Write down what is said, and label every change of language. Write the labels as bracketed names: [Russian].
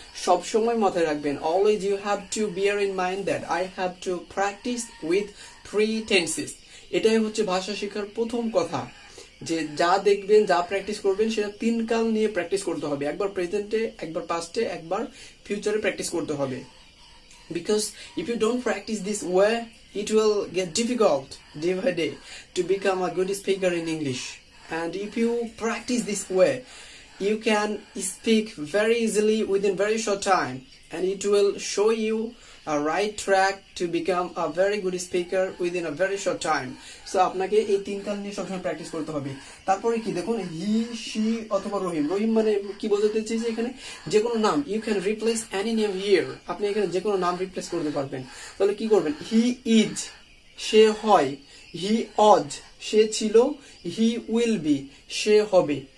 [Bangla] সব সময় মাথায় রাখবেন, [English] Always you have to bear in mind that I have to practise with 3 tenses. [Bangla] এটাই হচ্ছে ভাষা শেখার প্রথম কথা, যে যা দেখবেন, যা প্র্যাকটিস করবেন সেটা 3 কাল নিয়ে প্র্যাকটিস করতে হবে। একবার প্রেজেন্টে, একবার পাস্টে, একবার ফিউচারে প্র্যাকটিস করতে হবে। [English] Because if you don't practice this way, it will get difficult day by day to become a good speaker in English. And if you practice this way, you can speak very easily within very short time, and it will show you a right track to become a very good speaker within a very short time. [Bangla] So আপনাকে এই 3 কাল নিয়ে সবসময় practice করতে হবে। তারপরে কি দেখুন, হি, শি অথবা রহিম। রহিম মানে কি বোঝাতে চাইছে এখানে, যে কোনো নাম, [English] You can replace any name here. [Bangla] আপনি এখানে যে কোনো নাম রিপ্লেস করতে পারবেন। তাহলে কি করবেন, [English] he is [Bangla] সে হয়, [English] he was [Bangla] সে ছিল, [English] he will be [Bangla] সে হবে।